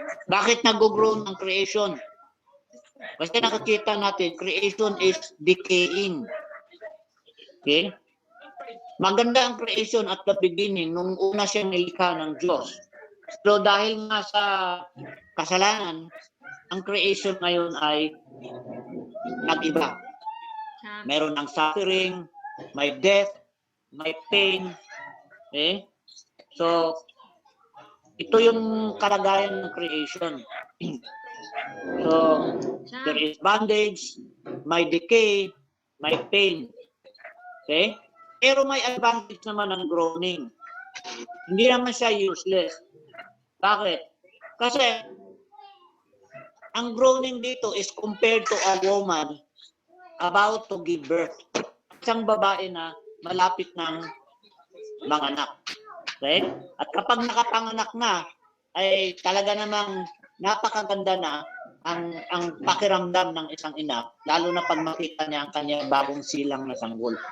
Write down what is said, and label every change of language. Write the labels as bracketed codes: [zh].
[tl] Bakit nag-groan ang creation? Kasi nakikita natin, [en] creation is decaying. Okay? [tl] Maganda ang creation [en] at the beginning, [tl] nung una siyang nilikha ng Diyos. So dahil nga sa kasalanan, ang creation ngayon ay nag-iba. Meron ng suffering, may death, may pain. Okay? So, ito yung kalagayan ng creation. [en] So, there is bondage, may decay, may pain. Okay? [tl] Pero may advantage naman ng groaning. Hindi naman siya useless. Bakit? Kasi, ang groaning dito [en] is compared to a woman about to give birth. [tl] Isang babae na malapit ng manganak. Okay? At kapag nakapanganak na, ay talaga namang napakaganda na ang pakiramdam ng isang ina, lalo na pag makita niya ang kanyang bagong silang na sanggol.